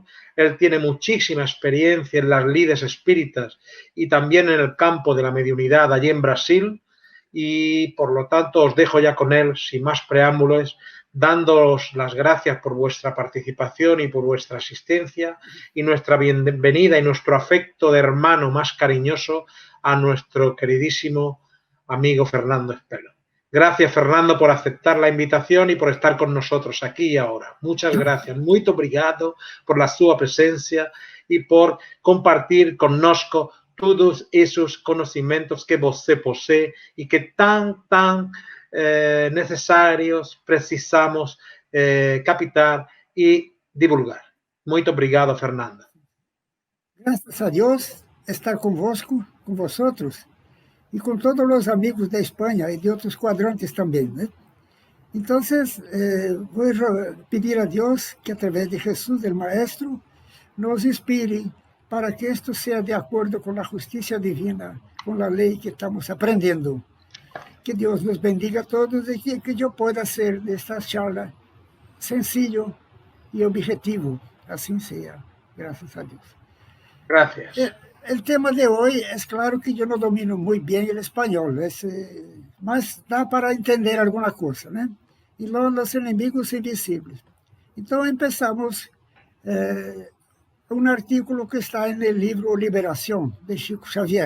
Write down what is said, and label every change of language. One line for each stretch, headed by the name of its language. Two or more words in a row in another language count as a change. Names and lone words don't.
Spanish: Él tiene muchísima experiencia en las lides espíritas y también en el campo de la mediunidad allí en Brasil y por lo tanto os dejo ya con él sin más preámbulos, dándoos las gracias por vuestra participación y por vuestra asistencia y nuestra bienvenida y nuestro afecto de hermano más cariñoso a nuestro queridísimo amigo Fernando Espelo. Gracias, Fernando, por aceptar la invitación y por estar con nosotros aquí y ahora. Muchas gracias.
Portuguese: Muito obrigado
Spanish: por la sua presencia y por compartir connosco todos esos conocimientos que você posee y que tan necesarios precisamos captar y divulgar.
Portuguese: Muito obrigado, Fernando. Graças a Deus estar convosco, com vosotros, e com todos os amigos da Espanha e de outros quadrantes também, né? Então, vou pedir a Deus que, através de Jesus, o Maestro, nos inspire para que isto seja de acordo com a justiça divina, com a lei que estamos aprendendo. Que Deus nos bendiga a todos e que eu possa ser desta
Spanish: charla sencillo
Portuguese: e objetivo. Assim seja. Graças a Deus.
Spanish: Gracias. El tema de hoy es claro que yo no domino muy bien el español, mas da para entender alguna cosa, ¿no? Y luego los enemigos invisibles. Entonces empezamos un artículo que está en el libro Liberación de Chico Xavier.